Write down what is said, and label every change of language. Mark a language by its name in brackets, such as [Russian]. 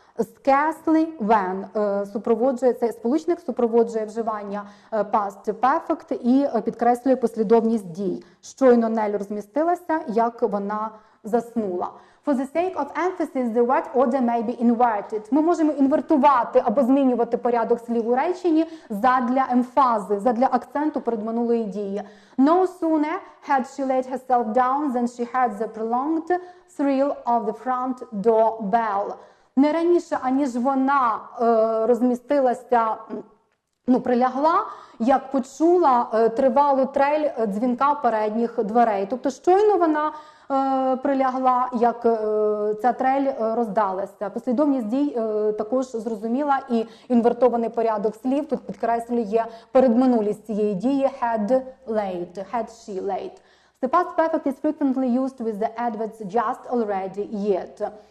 [Ukrainian] Scarcely when супроводжує, цей сполучник супроводжує вживання past perfect і підкреслює послідовність дій. Щойно Нель розмістилася, як вона заснула. [English] For the sake of emphasis, the word order may be inverted. [Ukrainian] Ми можемо інвертувати або змінювати порядок слів у реченні задля емфази, задля акценту перед минулої дії. [English] No sooner had she laid herself down than she heard the prolonged thrill of the front door bell. [Ukrainian] Не раніше, аніж вона розмістилася, прилягла, як почула тривалу трель дзвінка передніх дверей. Тобто щойно вона прилягла, як ця трель роздалася. Послідовність дій також зрозуміла, і інвертований порядок слів тут підкреслює передминулість цієї дії had she laid. [English] The past perfect is frequently used with the adverbs just, already, yet.